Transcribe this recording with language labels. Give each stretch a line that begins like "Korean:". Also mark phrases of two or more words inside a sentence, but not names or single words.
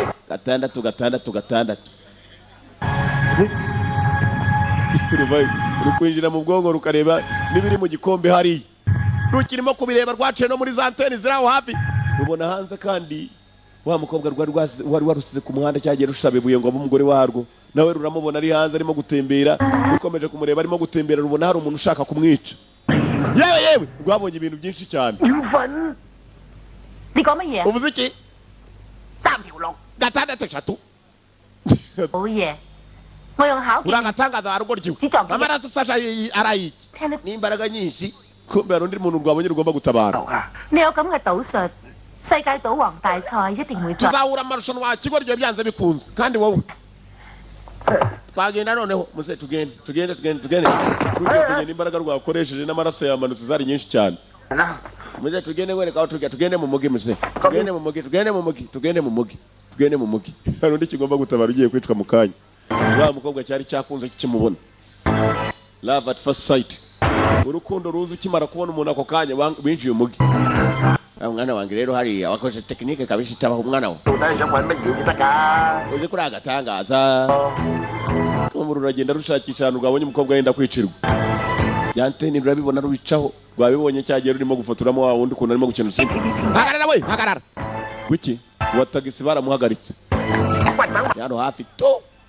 Kinyarwanda: gatandatu uri kwinjira mu bwonko rukareba n'ibiri mu gikombe hariya rukirimo kubireba rwaciye no muri za anteni ziri aho hafi rubona hanze kandi wa mukobwa wari warusize ku muhanda cyagiye rushaba ibuye ngo abe umugore warwo nawe ruramubona ari hanze arimo gutembera rukomeje kumureba arimo gutembera rubona hari umuntu ushaka kumwica yewe rwabonye ibintu byinshi cyane
Cantonese: 要瞓你講乜嘢啊？
Kinyarwanda: uvuze iki
Cantonese: 3 條龍，
Kinyarwanda: gatandatu
Cantonese: 好嘢，我用巧劍
Kinyarwanda: uragatangaza warugoryiwe Zizongeye. amaraso sasha arayi
Cantonese: 聽得，
Kinyarwanda: n'imbaraga nyinshi kumbe hari undi muntu rwabonye rugomba gutabara 啊！
Cantonese: 你有咁嘅賭術，世界賭王大賽一定會作。
Kinyarwanda: tuzahura amarushanwa kigo ryo byanze bikunze kandi wowe twagenda noneho muze tugende tugende imbaraga rwakoresheje n'amaraso yamanutse zari nyinshi cyane 啦， muze tugende wereka aho tugende mu mugi muze tugende mu mugi hari undi kigomba gutabara ugiye kwicwa mu kanya wa mukobwa cyari cyakunze kikimubona
English: love at first sight
Kinyarwanda: urukundo ruzi ukimara kubona umuntu ako kanya winjiye umugi umwana wanjye rero hariya wakoze tekinike kabisa itabaho umwana we
Cantonese: 到底係想揾乜嘢至得㗎？
Kinyarwanda: uzi kuri agatangaza umuriro uragenda rushakisha ahantu rwabonye umukobwa yenda kwicirwa byanteni rurabibona rubicaho rwabibonye cyagiye rurimo gufotoramo wa wundi ukuntu arimo gukina urusimbi hagarara we hagarara wiki uwa tagisi baramuhagaritse hano hafi to